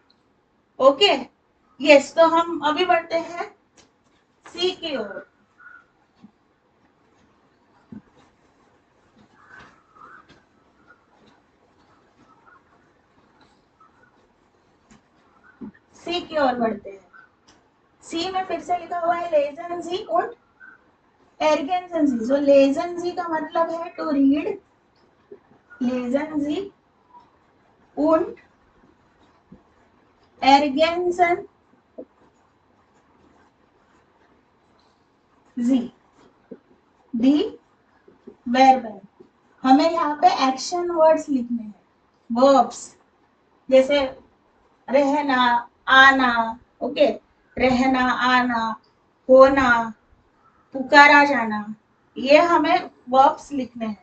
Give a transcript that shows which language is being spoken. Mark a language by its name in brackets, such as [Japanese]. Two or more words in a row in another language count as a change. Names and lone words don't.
[English] okay, yes, [Hindi] तो हम अभी बढ़ते हैं सी की ओर। सी की ओर बढ़ते हैं। सी में फिर से लिखा हुआ है [German] lesen Sie und ergänzen Sie. [Hindi] जो [German] lesen Sie [Hindi] का मतलब है [English] to read, [German] lesen Sie und ergänzen Sie die Verben. [Hindi] हमें यहाँ पे [English] action words [Hindi] लिखने हैं, वर्ब्स, जैसे रहना, आना। ओके, रहना, आना, होना, पुकारा जाना, ये हमें वर्ब्स लिखने हैं।